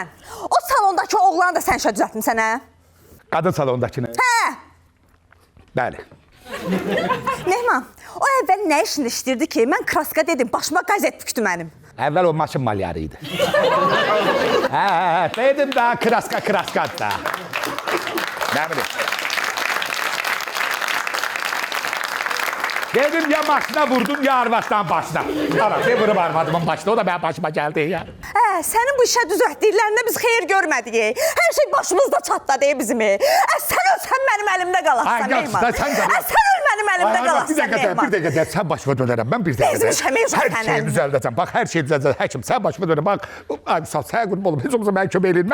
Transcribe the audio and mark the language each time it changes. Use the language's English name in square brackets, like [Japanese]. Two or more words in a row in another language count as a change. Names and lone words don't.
[Azerbaijani] O salondakı oğlan da sən işə düzəltmisən hə? Qadın salondakını. Hə. Bəli. Mehman, o əvvəl nə işini işdirdi ki, mən kraska dedim, başıma qazet bükdü mənim. Əvvəl o maşın malyarı idi. Dedim daha kraska da. [Turkish] Ne bileyim. [Azerbaijani] Dedim ya maşına vurdum ya arvatdan başına. Arası vurup arvadımın başına, [Turkish] o da benim başıma geldi ya. [Azerbaijani] Sənin bu işə düzəltdiklərində biz xeyir görmədik. Hər şey başımızda çatladı bizim. Sən ölsən mənim əlimdə qalarsan Mehman. Sən öl mənim əlimdə qalarsan Mehman. Bir dəqiqə, sən başıma dönərəm, mən bir dəqiqə. Hər şeyi düzəldəcəm, bax, hər şeyi düzəldəcəm. Həkim, sən başıma dönərəm, bax. Ay, sağ, sənə qurban olum, heç olmasa mən kömək eləyim.